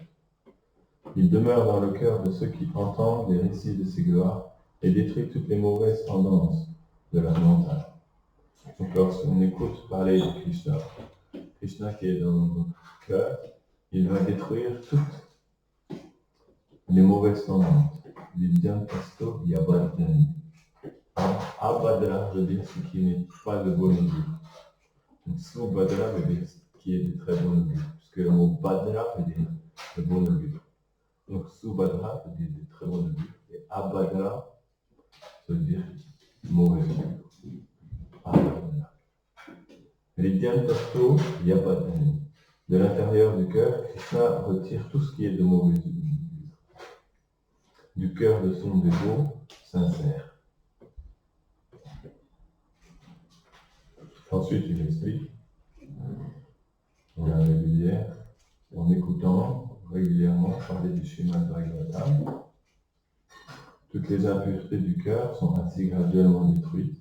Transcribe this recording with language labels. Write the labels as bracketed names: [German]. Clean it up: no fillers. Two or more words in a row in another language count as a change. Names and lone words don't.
[French] Il demeure dans le cœur de ceux qui entendent les récits de ses gloires et détruit toutes les mauvaises tendances de leur mental. Donc lorsqu'on écoute parler de Krishna, Krishna qui est dans notre cœur, il va détruire toutes les mauvaises tendances. [Sanskrit] Vidyantasto yabadhani. [French] Abhadra veut dire ce qui n'est pas de bon augure. Donc Subhadra veut dire ce qui est de très bon augure. Puisque le mot Bhadra veut dire de bon augure. Donc Subhadra veut dire de très bon augure. Et Abhadra veut dire mauvais augure. Abhadra. [Sanskrit] Vidyantasto yabadhani. [French] De l'intérieur du cœur, Krishna retire tout ce qui est de mauvais augure. Du cœur de son dévot sincère. Ensuite, il explique, on a régulière, en écoutant régulièrement parler du Srimad Bhagavatam, Toutes les impuretés du cœur sont ainsi graduellement détruites.